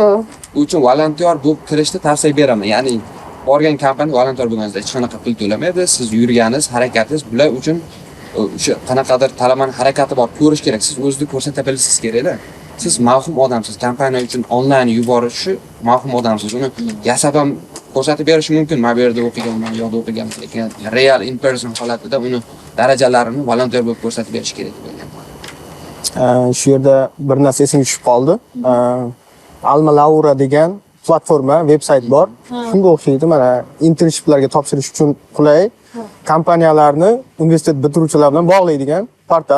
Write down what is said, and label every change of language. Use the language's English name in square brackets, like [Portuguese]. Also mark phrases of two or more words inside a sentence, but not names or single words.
[Uzbek] Bu uchun volontyor bo'lib kirishni tavsiya beraman. Ya'ni borgan kompaniya volontyor bo'lganingizda hech qanaqa pul to'lamaydi. Siz yurganingiz, harakatingiz bular uchun o'sha qanaqadir talabaning harakati bor ko'rish kerak. Siz o'zingizni ko'rsata bilasiz kerak-da. Siz mavhum odamsiz. Kompaniya uchun onlayn yuborishi mavhum odamsiz. Uni yasab ham ko'rsatib berish mumkin. Men bu yerda o'qiganman, yo'qda o'qiganman, lekin [English] real in person [Uzbek] holatida uni darajalarini volontyor bo'lib ko'rsatib berish kerak bo'lgan. Shu yerda bir narsa esimga tushib qoldi. Alma Laura degan platforma, veb-sayt bor. Shunga o'xshaydi. Mana internshiplarga topshirish uchun qulay. Kompaniyalarni universitet bitiruvchilar bilan bog'laydigan portal.